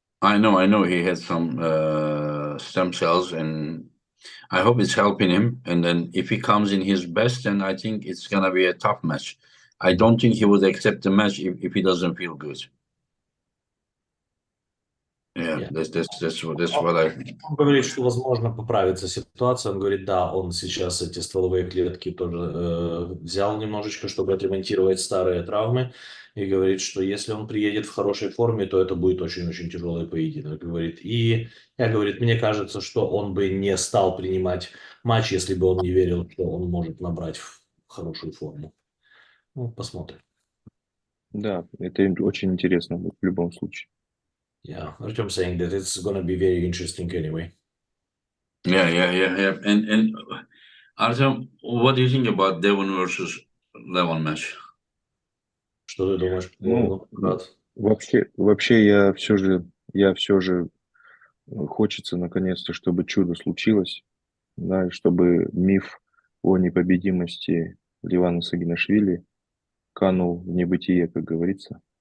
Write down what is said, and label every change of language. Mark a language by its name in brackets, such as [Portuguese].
[English] I know. He had some stem cells, and I hope it's helping him. And then if he comes in his best, then I think it's gonna be a tough match. I Mhm. don't think he would accept the match if he doesn't feel good. Yeah, Yeah. that's what I. [Russian] Он говорит, что, возможно, поправится ситуация. Он говорит, да, он сейчас эти стволовые клетки тоже взял немножечко, чтобы отремонтировать старые травмы. И говорит, что если он приедет в хорошей форме, то это будет очень-очень тяжелый поединок. Говорит, и я, говорит, мне кажется, что он бы не стал принимать матч, если бы он не верил, что он может набрать хорошую форму. Ну, посмотрим. Да, это очень интересно будет в любом случае. [English] Yeah, Artyom saying that it's gonna be very interesting anyway. Yeah. And Artem, what do you think about Devon versus Levon match? [Russian] Что ты думаешь по Ну, поводу? Рад. вообще я все же хочется наконец-то, чтобы чудо случилось, да, и чтобы миф о непобедимости Ливана Сагинашвили канул в небытие, как говорится.